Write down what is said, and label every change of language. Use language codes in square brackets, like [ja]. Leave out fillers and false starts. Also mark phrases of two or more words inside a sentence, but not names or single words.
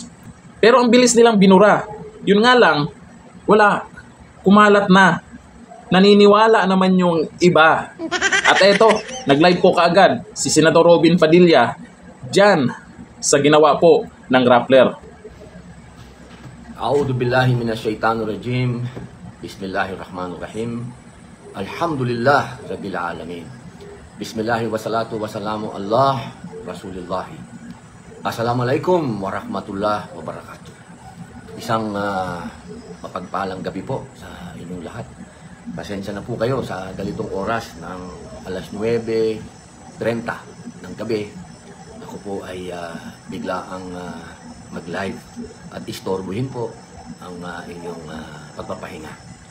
[tl] Pero ang bilis nilang binura. Yun nga lang, wala. Kumalat na. Naniniwala naman yung iba. At eto, nag-live po kaagad si Senador Robin Padilla dyan sa ginawa po ng Rappler. [ar] أعوذ بالله من الشيطان الرجيم. بسم الله الرحمن الرحيم. الحمد لله رب العالمين. بسم الله والصلاة والسلام على رسول الله. السلام عليكم ورحمة الله وبركاته. [tl] Isang mapagpalang gabi po sa inyong lahat. Pasensya na po kayo sa ganitong oras ng alas 9:30 ng gabi. Ako po ay bigla ang mag-live at istorbohin po ang inyong pagpapahinga.